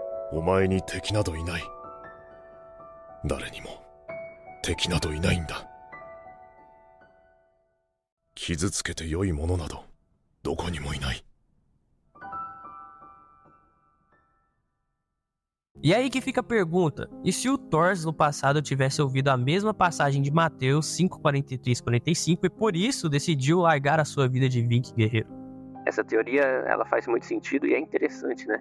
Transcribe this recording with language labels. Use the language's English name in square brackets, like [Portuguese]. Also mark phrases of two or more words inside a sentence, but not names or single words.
[Japanese] お前に敵などいない。誰にも敵などいないんだ。傷つけて良いものなどどこにもいない。 [Portuguese] E aí que fica a pergunta, e se o Thor no passado tivesse ouvido a mesma passagem de Mateus 5:43-45 e por isso decidiu largar a sua vida de Viking guerreiro? Essa teoria, ela faz muito sentido e é interessante, né?